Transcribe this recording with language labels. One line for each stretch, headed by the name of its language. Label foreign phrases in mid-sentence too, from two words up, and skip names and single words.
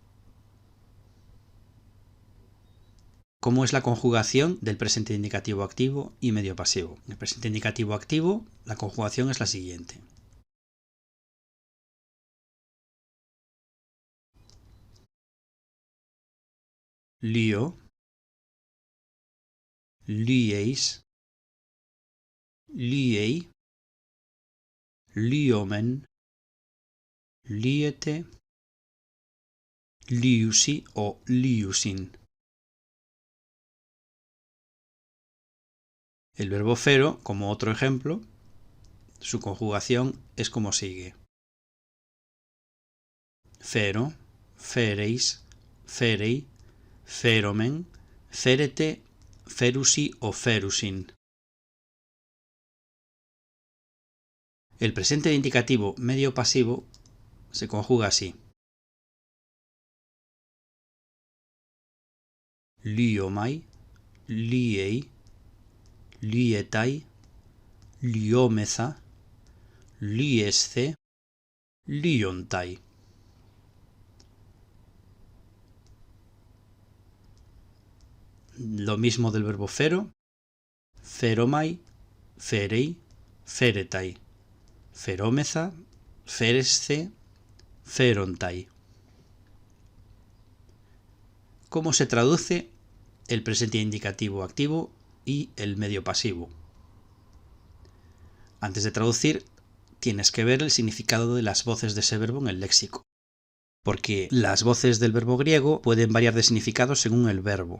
Spanish: ¿Cómo es la conjugación del presente indicativo activo y medio pasivo? En el presente indicativo activo, la conjugación es la siguiente: lío,
Greek: λύεις, λύει, λύομεν, λύετε, λύουσι o λύουσιν.
Spanish: El verbo fero, como otro ejemplo, su conjugación es como sigue:
Greek: φέρω, φέρεις, φέρει, φέρομεν, φέρετε, φέρουσι o φέρουσιν.
Spanish: El presente indicativo medio pasivo se conjuga así:
Greek: λύομαι, λύει, λύεται, λυόμεθα, λύεσθε, λύονται.
Spanish: Lo mismo del verbo fero,
Greek: φέρομαι, φέρει, φέρεται, φερόμεθα, φέρεσθε, φέρονται.
Spanish: ¿Cómo se traduce el presente indicativo activo y el medio pasivo? Antes de traducir, tienes que ver el significado de las voces de ese verbo en el léxico, porque las voces del verbo griego pueden variar de significado según el verbo.